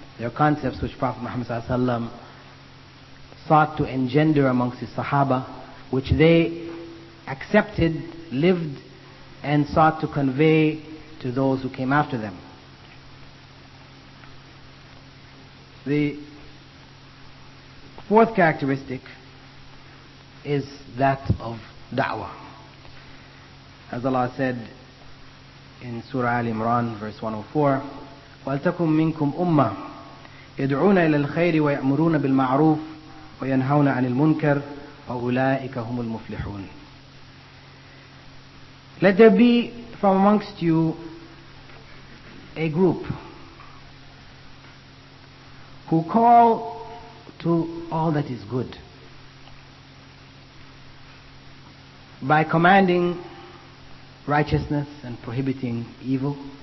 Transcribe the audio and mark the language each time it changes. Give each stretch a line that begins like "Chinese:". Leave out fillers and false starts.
English: They are concepts which Prophet Muhammad ﷺ sought to engender amongst his Sahaba, which they accepted, lived, and sought to convey to those who came after them. The fourth characteristic is that of da'wah.
Arabic: As Allah said in Surah Al-Imran, verse 104, وَلْتَكُمْ مِنْكُمْ أُمَّةٌ يَدْعُونَ إِلَى الْخَيْرِ وَيَأْمُرُونَ بِالْمَعْرُوفِ وَيَنْهَوْنَ عَنِ الْمُنْكَرِ وَأُولَٰئِكَ هُمُ الْمُفْلِحُونَ.
English: Let there be from amongst you a group who call to all that is good by commanding righteousness and prohibiting evil.